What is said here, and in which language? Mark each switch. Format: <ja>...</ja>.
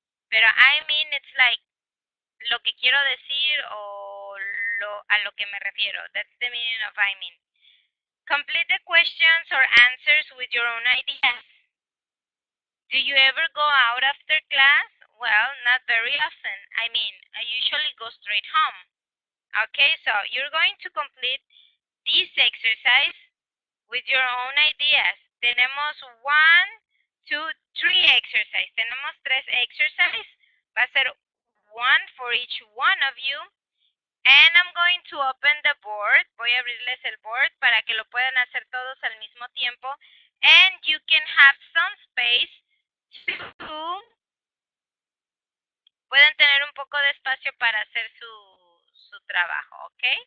<es>Pero</es> <en>I mean it's like</en> <es>lo que quiero decir o a lo que me refiero.</es> <en>That's the meaning of I mean. Complete the questions or answers with your own ideas. Do you ever go out after class? Well, not very often. I mean, I usually go straight home. Okay, so you're going to complete this exercise with your own ideas.</en> <es>Tenemos 1, 2, 3 exercises. Tenemos 3 exercises. Va a ser</es> <en>one for each one of you. And I'm going to open the board.</en> <es>Voy a abrirles el board para que lo puedan hacer todos al mismo tiempo.</es> <en>And you can have some space to...</en> <es>Pueden tener un poco de espacio para hacer su trabajo, ¿ok?</es>